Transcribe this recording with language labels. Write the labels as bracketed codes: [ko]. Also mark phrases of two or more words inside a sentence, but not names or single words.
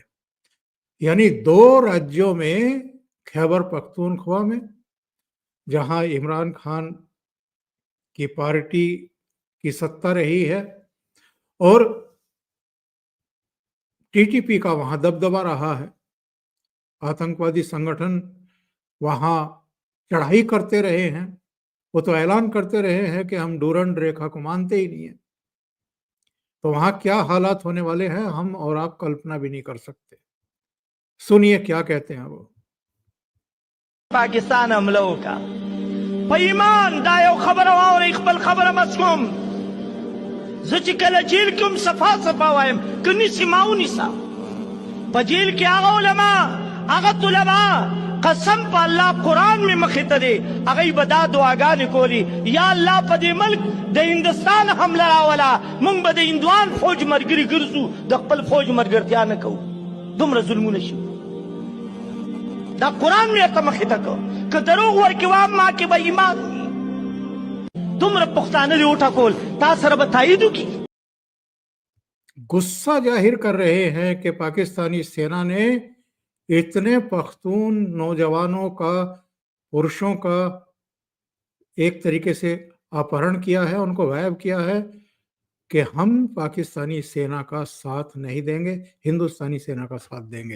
[hi] यानी दो राज्यों में, खैबर पख्तूनख्वा में जहां इमरान खान की पार्टी की सत्ता रही है और टीटीपी का वहां दबदबा रहा है, आतंकवादी संगठन वहां चढ़ाई करते रहे हैं, वो तो ऐलान करते रहे हैं कि हम डूरंड रेखा को मानते ही नहीं है। तो वहां क्या हालात होने वाले हैं हम और आप कल्पना भी नहीं कर सकते। सुनिए क्या कहते हैं वो। पाकिस्तान हमलों का [ps] په ایمان دا یو خبره واورئ، خپل خبره بس کوم. زه چې کله جیل کې هم صفا وایم، که نیسي ما ونیسه. په جیل کې هغه علما، هغه طلبا، قسم په الله قرآن مې مخې ته دی، هغوی به دا دعاګانې کولي: یا الله په دې ملک د هندوستان حمله راوله، موږ به د هندوان فوج ملګري ګرځو، د خپل فوج ملګرتیا نه کوو. دومره ظلمونه شي. دا قرآن مې ورته مخې ته کړ. که دروغ ورکې وام ما کې به ایمان وي. دومره پښتانه دې وټکول، تا سره به تایید وکړي. [hi] गुस्सा जाहिर कर रहे हैं कि पाकिस्तानी सेना ने इतने पख्तून नौजवानों का, पुरुषों का एक तरीके से अपहरण किया है, उनको गायब किया है कि हम पाकिस्तानी सेना का साथ नहीं देंगे, हिंदुस्तानी सेना का साथ देंगे।